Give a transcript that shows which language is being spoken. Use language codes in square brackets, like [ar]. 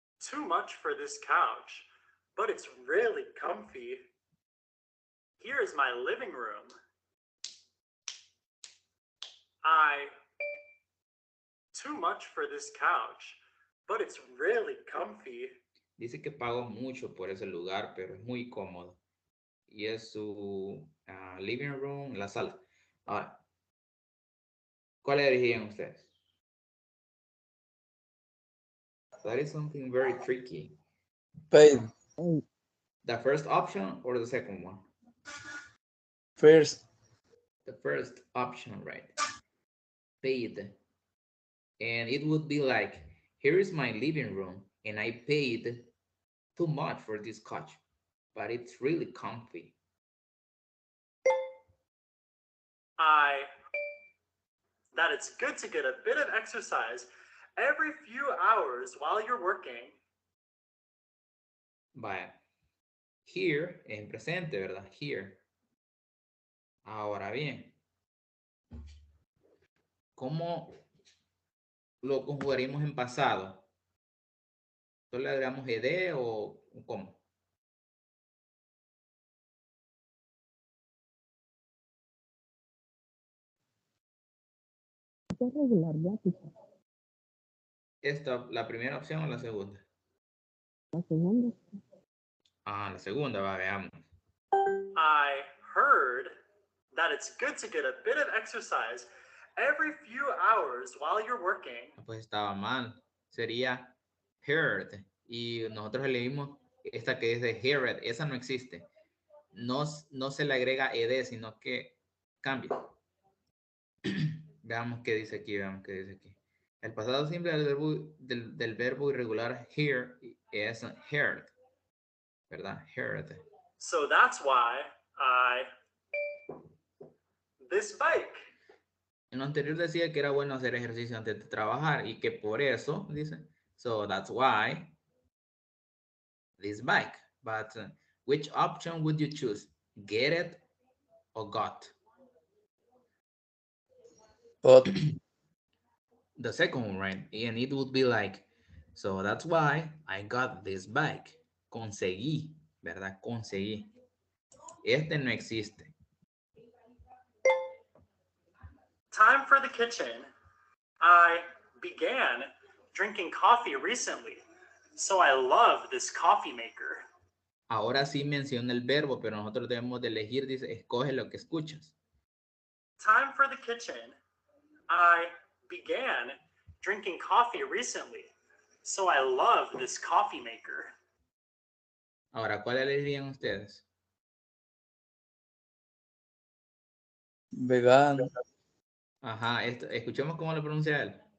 [en] Too much for this couch, but it's really comfy. Here is my living room. Too much for this couch, but it's really comfy. [es] Dice que pagó mucho por ese lugar, pero es muy cómodo. Y es su living room, la sala. Ahora, ¿cuál elegirían ustedes? [en] That is something very tricky. Paid. The first option or the second one? First. The first option, right? Paid. And it would be like, here is my living room, and I paid too much for this couch, but it's really comfy. That it's good to get a bit of exercise every few hours while you're working. [es] Vaya. Here, en presente, ¿verdad? Here. Ahora bien, ¿cómo lo conjugaríamos en pasado? ¿Solo le agregamos ed o cómo? Es regular, ya, teacher. ¿La primera opción o la segunda? La segunda. Ah, la segunda, va, veamos. [en] I heard that it's good to get a bit of exercise every few hours while you're working. [es] Pues estaba mal. Sería heard. Y nosotros leímos esta que es de heard. Esa no existe. No se le agrega ed, sino que cambia. Veamos qué dice aquí, veamos qué dice aquí. El pasado simple del verbo irregular hear es heard, ¿verdad? [en] Heard. So that's why this bike. [es] En lo anterior decía que era bueno hacer ejercicio antes de trabajar y que por eso, dice, [en] so that's why this bike. But which option would you choose? Get it or got? But The second one, right? And it would be like, so that's why I got this bike. [es] Conseguí, ¿verdad? Conseguí. Este no existe. [en] Time for the kitchen. I began drinking coffee recently, so I love this coffee maker. [es] Ahora sí menciona el verbo, pero nosotros debemos de elegir, dice, escoge lo que escuchas. [en] Time for the kitchen. I began drinking coffee recently, so I love this coffee maker. [es] Ahora, ¿cuál elegirían ustedes? vegano. Ajá, escuchemos cómo lo pronuncia él.